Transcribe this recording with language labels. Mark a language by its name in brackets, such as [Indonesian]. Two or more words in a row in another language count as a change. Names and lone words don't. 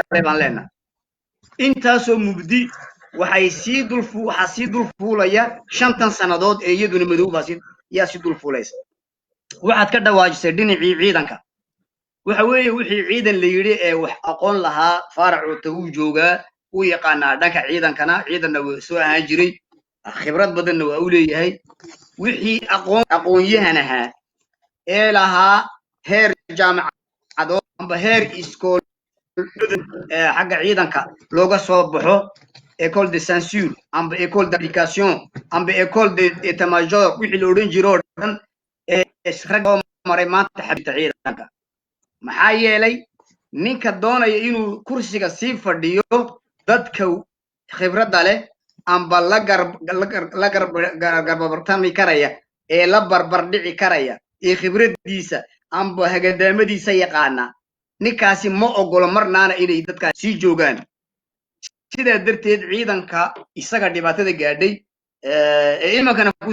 [Somali] galay baan leenahay intaasoo mugdi waxay sii dul fuulaya 5 sanadood ee iyaduna madow baa sii dul fuulaysa waxaad ka dhawaajisay dhinacii ciidanka waxa weeye wixii ciidan la yiri ee wax aqoon lahaa faaracu uu joogaa uu yaqaanaa dhanka ciidankana ciidanna wuu soo ahaan jiray khibrad badanna waa u leeyahay wixii aqoon-yahanaha ee lahaa heer jaamacado amba heer iskool xagga ciidanka looga soo baxo [French] école de censure [Somali] amba [French] école d'application [Somali] amba [French] école d'état-major [Somali] wixii la odhan jiro dhan rag maray maanta xabta ciidanka maxaa yeelay ninka doonaya inuu kursiga sii fadhiyo dadka khibradda leh amba la garbartami karaya ee la barbar dhici karaya ee khibraddiisa amba hagadaamadiisa yaqaana ninkaasi ma ogolo marnaana inay dadkaas sii joogaan sidaa darteed ciidanka isaga dhibaatada gaadhay ee imankana ku